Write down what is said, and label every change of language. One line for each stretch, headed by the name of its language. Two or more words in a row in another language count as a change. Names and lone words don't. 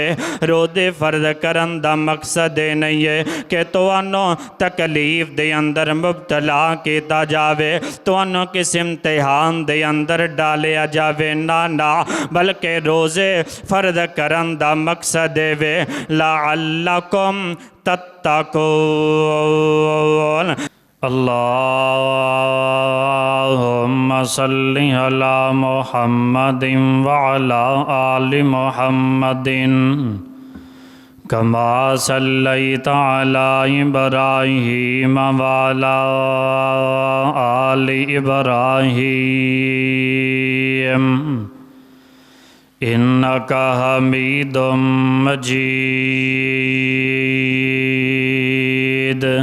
Punjabi: ਰੋਜ਼ੇ ਫ਼ਰਜ਼ ਕਰਨ ਦਾ ਮਕਸਦ ਨਹੀਂ ਹੈ ਕਿ ਤੁਹਾਨੂੰ ਤਕਲੀਫ਼ ਦੇ ਅੰਦਰ ਮੁਬਤਲਾ ਕੀਤਾ ਜਾਵੇ, ਤੁਹਾਨੂੰ ਕਿਸ ਇਮਤਿਹਾਨ ਦੇ ਅੰਦਰ ਡਾਲਿਆ ਜਾਵੇ। ਨਾ ਨਾ, ਬਲਕਿ ਰੋਜ਼ੇ ਫ਼ਰਜ਼ ਕਰਨ ਦਾ ਮਕਸਦ ਵੇ
Arabic: لعلكم تتقون. اللهم صل على محمد وعلى آل محمد كما صليت على إبراهيم وعلى آل إبراهيم إنك حميد مجيد.